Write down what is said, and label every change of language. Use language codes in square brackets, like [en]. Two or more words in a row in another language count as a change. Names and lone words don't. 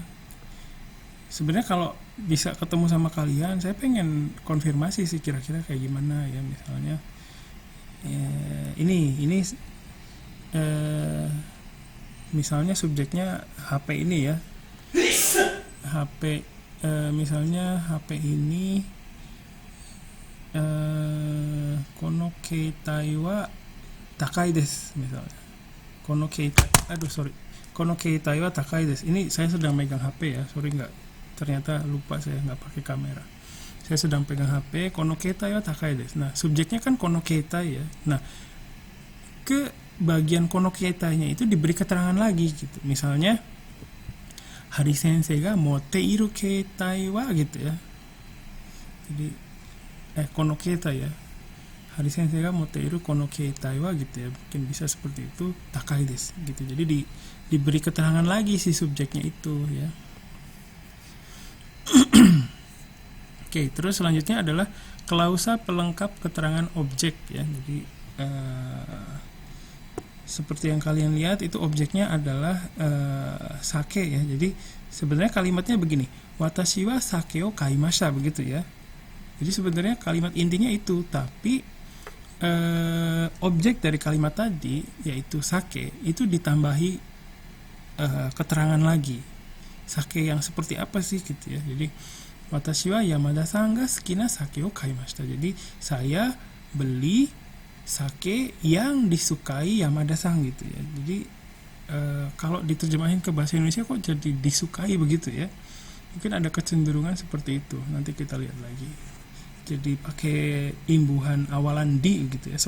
[id] Sebenarnya kalau bisa ketemu sama kalian, saya pengen konfirmasi sih kira-kira kayak gimana ya. Misalnya ini misalnya subjeknya HP ini ya. HP misalnya HP ini [ja] この携帯は高いです [id] misalnya. [ja] この携帯は高いです. [id] Ini saya sedang megang HP ya. Sorry ternyata lupa, saya nggak pakai kamera. Saya sedang pegang HP, [ja] この携帯は高いです. [id] Nah, subjeknya kan [ja] この携帯 [id] ya. Nah, ke bagian konokietanya itu diberi keterangan lagi gitu. [ja] Misalnya ハリ先生が持っている携帯は [id] gitu ya. Jadi konoketa ya. [ja] ハリ先生が持っているこの携帯は [id] gitu ya. Mungkin bisa seperti itu, [ja] 高いです gitu. [id] Jadi diberi keterangan lagi si subjeknya itu ya. Oke, terus selanjutnya adalah klausa pelengkap keterangan objek ya. Jadi seperti yang kalian lihat itu objeknya adalah sake ya. Jadi sebenarnya kalimatnya begini, [ja] 私は酒を買いました [id] begitu ya. Jadi sebenarnya kalimat intinya itu, tapi objek dari kalimat tadi yaitu sake itu ditambahi keterangan lagi. Sake yang seperti apa sih gitu ya. [ja] Jadi 私は山田さんが好きな酒を買いました. [id] Jadi saya beli sake yang disukai Yamada-san gitu ya. Jadi kalau diterjemahin ke bahasa Indonesia kok jadi disukai begitu ya. Mungkin ada kecenderungan seperti itu. Nanti kita lihat lagi. Jadi pakai imbuhan awalan di gitu ya.